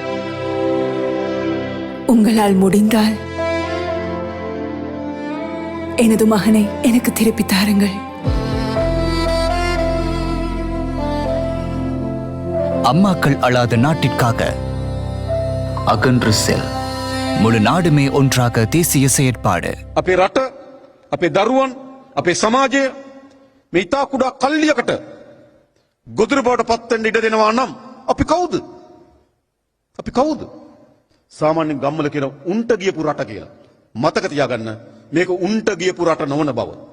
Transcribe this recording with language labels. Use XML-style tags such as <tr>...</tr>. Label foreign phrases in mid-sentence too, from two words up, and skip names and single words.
<ta>உங்களால் முடிந்தால் எனது மகனை எனக்கு திருப்பி தாருங்கள். அம்மாக்கள் அழாத நாட்டிற்காக அகன்று செல். முழு நாடுமே ஒன்றாக தேசிய செயற்பாடு.</ta> <si>අපේ රට, අපේ දරුවන්, අපේ සමාජය මේ ඉතා කුඩා කල්ලියකට ගොදුරු බවට පත්වෙන්න ඉඩ දෙනවා නම් අපි කවුද? අපි කවුද? සාමාන්‍යයෙන් ගම්වල කියන උන්ට ගියපු රට කියලා. මතක තියාගන්න මේක උන්ට ගියපු රට නොවන බව.</si>